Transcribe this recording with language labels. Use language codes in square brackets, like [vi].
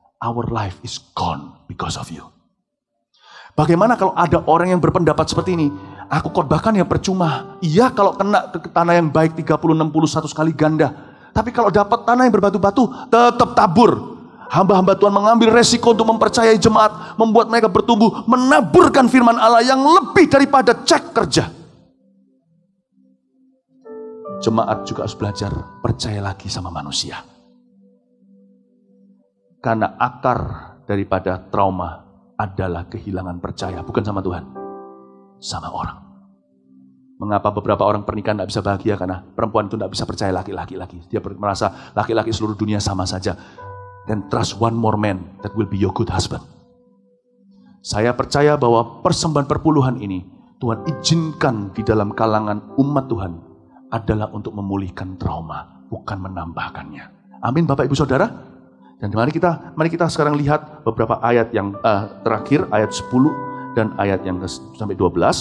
[en] Our life is gone because of you. [id] Bagaimana kalau ada orang yang berpendapat seperti ini? Aku khotbahkan ya percuma. Iya kalau kena ke tanah yang baik 30, 60, 100 kali ganda. Tapi kalau dapat tanah yang berbatu-batu, tetap tabur. Hamba-hamba Tuhan mengambil resiko untuk mempercayai jemaat, membuat mereka bertumbuh, menaburkan firman Allah yang lebih daripada cek kerja. Jemaat juga harus belajar percaya lagi sama manusia. Karena akar daripada trauma adalah kehilangan percaya, bukan sama Tuhan, sama orang. Mengapa beberapa orang pernikahan tidak bisa bahagia? Karena perempuan itu tidak bisa percaya laki-laki lagi. Dia merasa laki-laki seluruh dunia sama saja. [en] And trust one more man that will be your good husband. [id] Saya percaya bahwa persembahan perpuluhan ini Tuhan izinkan di dalam kalangan umat Tuhan adalah untuk memulihkan trauma, bukan menambahkannya. Amin Bapak Ibu Saudara. Dan mari kita sekarang lihat beberapa ayat yang terakhir, ayat 10 dan ayat yang sampai 12.